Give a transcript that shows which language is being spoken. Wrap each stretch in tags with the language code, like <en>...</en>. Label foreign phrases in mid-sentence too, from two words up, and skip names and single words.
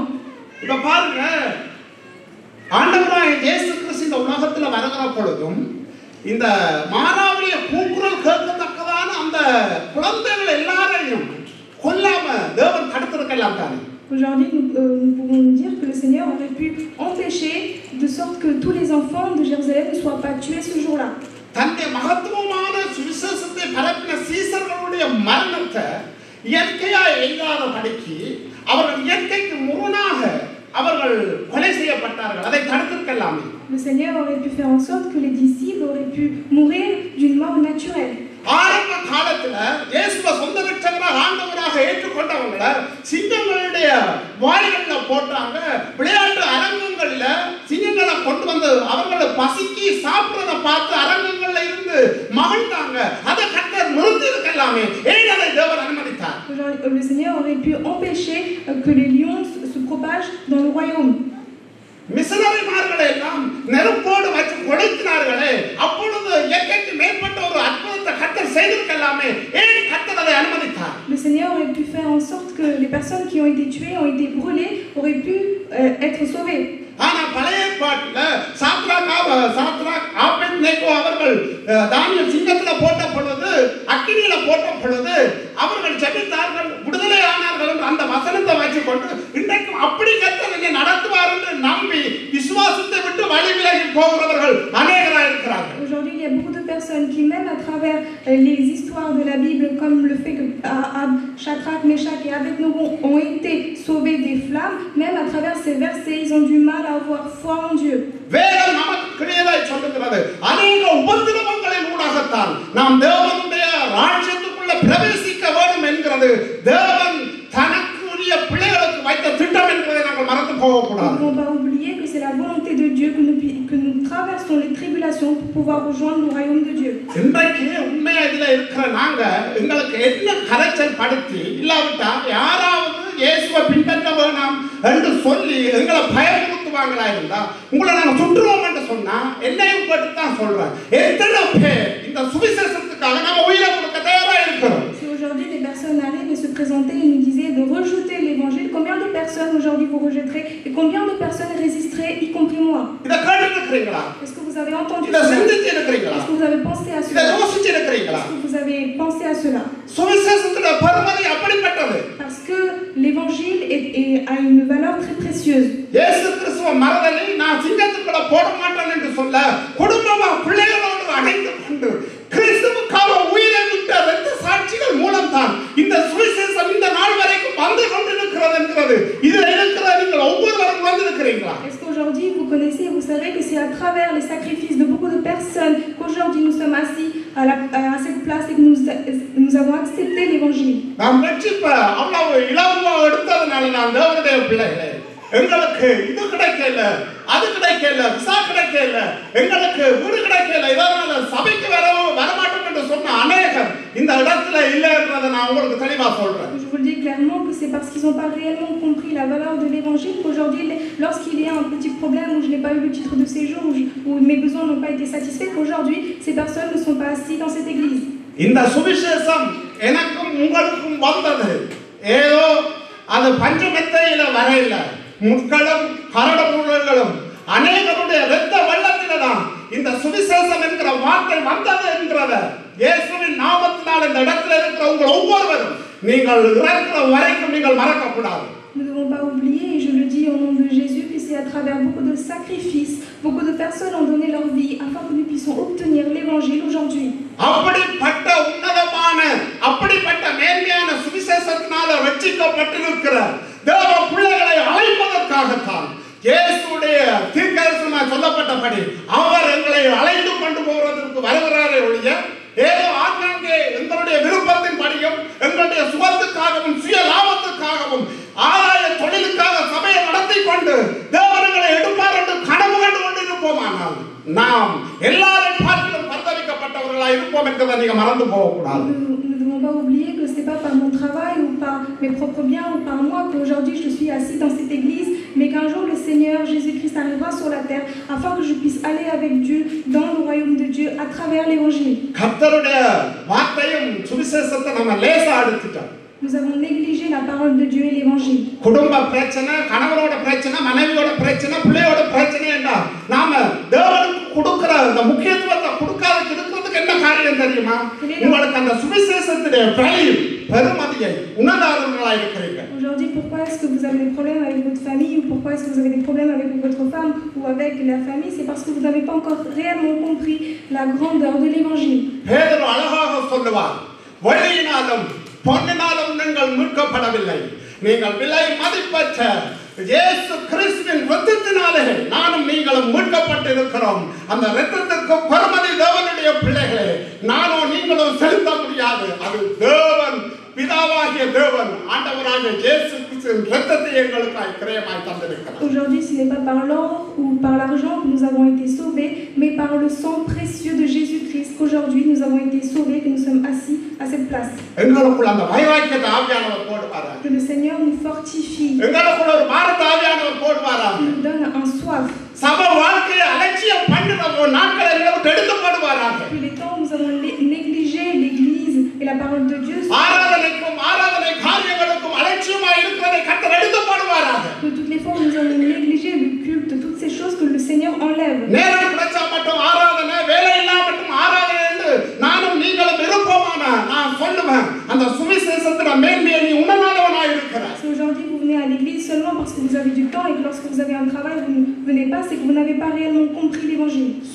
<ta>இப்ப பாருங்க, ஆண்டவராகிய இயேசு கிறிஸ்து இந்த உலகத்துல வருகிற பொழுதும் இந்த மாறாவிய கூக்குரல் கேட்கத்தக்கதான அந்த குழந்தைகள் எல்லாரையும் கொல்லாம தேவன் தடுத்திருக்கலாம் தானே.</ta> <fr>Aujourd'hui, nous pouvons nous dire que le Seigneur aurait pu empêcher de sorte que tous les enfants de Jérusalem ne soient pas tués ce jour-là.</fr> <ta>தன்னுடைய மகத்துவமான சுவிசேஷத்தை பரப்பின சீசர்களுடைய மரணத்தை இயற்கையா எழுதாதபடிக்கு அவர்கள் இயற்கைக்கு முரணாக அவர்கள் கொலை செய்யப்பட்டார்கள். அதை தடுத்திருக்கலாமே.</ta> <fr>Le Seigneur aurait pu faire en sorte que les disciples auraient pu mourir d'une mort naturelle.</fr> <ta>ஆரம்ப காலத்துல இயேசுவை சொந்த ரட்சகராக ஆண்டவராக ஏற்றுக்கொண்டவங்கள சிங்கங்களுடைய வாய்கள்ல போட்டாங்க. விளையாட்டு அரங்கங்கள்ல சிங்கங்களை கொண்டு வந்து அவங்களை பசிக்கு சாப்பிடுறத பார்த்து அரங்கங்கள்ல இருந்து மகிழ்ந்தாங்க. அதை கர்த்தர் நிறுத்தி இருக்கலாமே, ஏன் அதை தேவன் அனுமதித்தார்?</ta> <fr>Le Seigneur aurait pu empêcher que les lions se propagent dans le royaume.</fr> <ta>மிஷனரிமார்களை எல்லாம் நெருப்போடு வச்சு கொளுத்தினார்களே, அப்பொழுது இயற்கைக்கு மேற்பட்ட ஒரு அற்புதத்தை கர்த்தர் செய்திருக்கலாமே, ஏன் கர்த்தர் அதை அனுமதித்தார்?</ta> <fr>Le Seigneur aurait pu faire en sorte que les personnes qui ont été tuées, ont été brûlées, auraient pu être sauvées.</fr> <ta>ஆனா பழைய ஏற்பாட்டுல சாத்ராக் ஆபேத்நேகோ அவர்கள் தானியேல் சிங்கத்துல போட்ட பொழுது, அக்கினியில போட்ட பொழுது அவர்கள் ஜெபித்தார்கள், விடுதலை ஆனார்கள் என்று அந்த வசனத்தை வச்சுக்கொண்டு இன்றைக்கும் அப்படி கர்த்தர் என்னை நடத்துவார் என்று நம்பி விசுவாசத்தை விட்டு வழி விலகி போகிறவர்கள் அநேகராக இருக்கிறார்கள்.</ta> <fr>Aujourd'hui, il y a beaucoup de personnes qui, même à travers les histoires de la Bible, comme le fait que Shadrach, Meshach et Abednego ont été sauvés des flammes, même à travers ces versets, ils ont du mal à avoir foi en Dieu.</fr> <ta>வேதம் நமக்கு கிளியராய் சொல்லுகிறது, அநேக உபத்திரவங்களின் ஊடாகத்தான் நாம் தேவனுடைய ராஜ்யத்துக்குள்ள பிரவேசிக்க வேண்டும் என்கிறது தேவன் தனக்குரிய பிள்ளைகளுக்கு வைத்த திட்டம் என்பதை நாங்கள் மறந்து போகக்கூடாது.</ta> <fr>Nous ne devons pas oublier que c'est la volonté de Dieu que nous traversons les tribulations pour pouvoir rejoindre le royaume de Dieu.</fr> <ta>இன்றைக்கு உண்மையா இதுல இருக்கிற நாங்க எங்களுக்கு என்ன கரைச்சல் படுத்தி இல்லாவிட்டா யாராவது இயேசுவை பின்பற்ற வேணாம் என்று சொல்லி எங்களை பயமுறுத்துவாங்களா இருந்தா, உங்களை நாங்கள் சுற்றுவோம் என்று சொன்னா என்னையும் போட்டு தான் சொல்றேன், எத்தனை பேர் இந்த சுவிசேஷத்துக்காக நம்ம உயிரை கொடுக்க தயாரா இருக்கிறோம்?</ta> <fr>Si aujourd'hui des personnes arrivent et se présentaient et nous disaient de rejeter l'évangile, combien de personnes aujourd'hui vous rejetterez et combien de personnes résisteraient, y compris moi?</fr> <ta>இதை கேட்டுக்கிறீங்களா?</ta> <fr>Est-ce que vous avez entendu இதை cela?</fr> <ta>சிந்திச்சு இருக்கிறீங்களா?</ta> <fr>Est-ce que vous avez pensé à இதை cela?</fr> <ta>யோசிச்சு இருக்கிறீங்களா?</ta> <fr>Est-ce que vous avez pensé à cela?</fr> <ta>சுவிசேஷத்துல பெருமதி அப்படிப்பட்டது.</ta> <fr>Parce que l'évangile a une valeur très précieuse.</fr> <ta>இயேசு கிறிஸ்துவ மறதலை நான் சிங்கத்துக்குள்ள போட மாட்டேன் என்று சொல்ல, குடும்பமா பிள்ளைகளோடு அணைந்து கொண்டு கிறிஸ்துவுக்காக உயிரை விட்ட இரத்த சாட்சிகள் மூலம் தான் இந்த சுவிசேஷம் இந்த நாள் வரைக்கும் வந்து கொண்டிருக்கிறது என்கிறது. இதில் இருக்கிற நீங்கள் ஒவ்வொருவரும் வந்திருக்கிறீங்களா?</ta> <fr>Est-ce qu'aujourd'hui vous connaissez, vous savez que c'est à travers les sacrifices de beaucoup de personnes qu'aujourd'hui nous sommes assis à cette place et que nous avons accepté l'évangile.</fr> <ta>நாம் ரட்சிப்பை அவ்வளவு இலவமா எடுத்ததுனால நாம் தேவனுடைய பிள்ளைகளே, எங்களுக்கு இது கிடைக்கல, அது கிடைக்கல, விசா கிடைக்கல, எங்களுக்கு வீடு கிடைக்கல, இதனால சபைக்கு வரமாட்டோம் என்று சொன்ன அநேகர் இந்த இடத்துல இல்லைன்றதை நான் உங்களுக்கு தெளிவா சொல்றேன்.</ta> <fr>Je vous le dis clairement que c'est parce qu'ils n'ont pas réellement compris la valeur de l'évangile qu'aujourd'hui, lorsqu'il y a un petit problème où je n'ai pas eu le titre de séjour, où mes besoins n'ont pas été satisfaits, qu'aujourd'hui ces personnes ne sont pas assises dans cette église.</fr> <ta>இந்த சுவிசேஷம் எனக்கும் உங்களுக்கும் வந்தது ஏதோ அது பஞ்சமெத்தையில வரையில முட்களும் கரடுமுரடுகளும் அநேகருடைய இரத்த வெள்ளத்தில தான் இந்த சுவிசேஷம் என்கிற வார்த்தை வந்தது என்கிறத இயேசுவின் நாமத்தினால் இந்த இடத்துல இருக்கிற உங்கள் ஒவ்வொருவரும் நீங்கள் இறக்கிற வரைக்கும் நீங்கள் மறக்கக்கூடாது.</ta> <fr>Nous ne devons pas oublier, et je le dis au nom de Jésus, que c'est à travers beaucoup de sacrifices, beaucoup de personnes ont donné leur vie afin que nous puissions obtenir l'évangile aujourd'hui.</fr> <ta>அப்படிப்பட்ட உன்னதமான அப்படிப்பட்ட மேன்மையான சுவிசேஷத்தினால ரட்சிக்கப்பட்டிருக்கிற தேவ பிள்ளைகளை அழைப்பதற்காகத்தான் இயேசுடைய தீர்க்கதரிசனமாக சொல்லப்பட்டபடி அவர் எங்களை அழைத்து கொண்டு போவதற்கு வருகிறாரே ஒழிய ஏதோ ஆங்காங்கே எங்களுடைய விருப்பத்தின் படியும் எங்களுடைய சுகத்துக்காகவும் சுய லாபத்துக்காகவும் ஆதாய தொழிலுக்காக சபையை நடத்தி கொண்டு தேவர்களை எடுப்பார் என்று கனவு கண்டு கொண்டிருப்போமானால் நாம் எல்லாரையும் பார்க்கிலும் பரிதவிக்கப்பட்டவர்களாக இருப்போம் என்பதை நீங்க மறந்து போகக்கூடாது.</ta> <fr>Nous ne devons pas oublier que ce n'est pas par mon travail ou par mes propres biens ou par moi qu'aujourd'hui je suis assis dans cette église, mais qu'un jour le Seigneur Jésus-Christ arrivera sur la terre afin que je puisse aller avec Dieu dans le royaume de Dieu à travers l'évangile. Nous avons négligé la parole de Dieu et l'évangile.</fr> <ta>குடும்ப பிரச்சனை, கணவரோட பிரச்சனை, மனைவியோட பிரச்சனை, பிள்ளையோட பிரச்சனை என்றா நாம தேவனுக்கு கொடுக்கிற அந்த முக்கியத்துவத்தை கொடுக்காத இருக்கிறதுக்கு என்ன காரியம் தெரியுமா? உங்களுக்கு அந்த சுவிசேஷத்திலே வேல்யூ பெருமதியை உணராதவர்களாக இருக்கிறீர்கள்.</ta> <fr>Aujourd'hui, pourquoi est-ce que vous avez des problèmes avec votre famille ou pourquoi est-ce que vous avez des problèmes avec votre femme ou avec la famille? C'est parce que vous n'avez pas encore réellement compris la grandeur de l'évangile.</fr> <ta>பேதுரு அழகாக சொல்லுவார், வழியினாலும் பொன்னினாலும் நீங்கள் மீட்கப்படவில்லை, நீங்கள் விலை மதிப்பற்ற இயேசு கிறிஸ்துவின் இரத்தத்தினாலே நானும் நீங்களும் மீட்கப்பட்டிருக்கிறோம். அந்த இரத்தத்துக்கு பெருமதி தேவனுடைய பிள்ளைகளே நானோ நீங்களும் செலுத்த முடியாது. அது தேவன் பிதாவாகிய தேவன் ஆண்டவராகிய இயேசு கிறிஸ்துவின் இரத்தத்தை எங்களுக்காய் கிரயமாய் தந்திருக்கிறார்.</ta> <fr>Aujourd'hui, ce n'est pas par l'or ou par l'argent que nous avons été sauvés, mais par le sang précieux de Jésus-Christ qu'aujourd'hui nous avons été sauvés, que nous sommes assis à cette place.</fr> <ta>எங்களுக்குள்ள அந்த வைராக்கியத்தை ஆவியானவர் போடுவாரா?</ta> <fr>Que le Seigneur nous fortifie.</fr> <ta>எங்களுக்குள்ள ஒரு பாரத்தை ஆவியானவர் போடுவாரா?</ta> <fr>Il nous donne un soif.</fr> <ta>சபை வாழ்க்கையை அலட்சியம் பண்ணுற ஒரு நாட்கள் எங்களுக்கு எடுக்கப்படுவாராக.</ta> <fr>Depuis les temps où nous avons négligé l'église et la parole de Dieu,</fr> <ta>ஆராதனைக்கும் ஆராதனை காரியங்களுக்கும் அலட்சியமாய் இருக்கிறதை கர்த்தர் எடுக்கப்படுவாராக.</ta> <fr>que toutes les fois où nous avons négligé le culte, toutes ces choses que le Seigneur enlève.</fr> <ta>நேரம் கிடைச்சா மட்டும் ஆராதனை, வேலை இல்லாம மட்டும் ஆராதனை என்று நானும் நீங்களும் விருப்பமான நான் சொல்லுவேன், அந்த சுவிசேஷத்தின் மேன்மையை நீ உணராதவனாய் இருக்கிறாய்.</ta> <fr>Si aujourd'hui vous venez à l'église seulement parce que vous avez du temps et que lorsque vous avez un travail vous ne venez pas, c'est que vous n'avez pas réellement compris l'évangile.</fr>